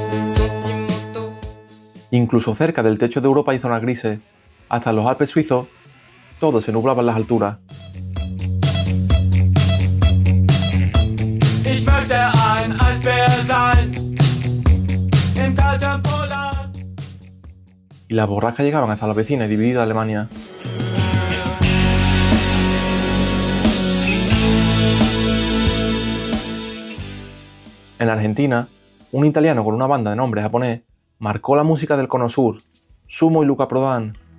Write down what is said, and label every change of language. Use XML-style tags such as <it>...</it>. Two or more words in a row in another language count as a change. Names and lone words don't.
<es>Incluso cerca del techo de Europa hay zonas grises. Hasta en los Alpes suizos todo se nublaba en las alturas.</es> <de>Ich möchte ein Eisbär sein. Im kalten Polar.</de> <es>Y las borrascas llegaban hasta la vecina y dividida Alemania. En Argentina, un italiano con una banda de nombre japonés marcó la música del Cono Sur, Sumo y Luca Prodan.</es>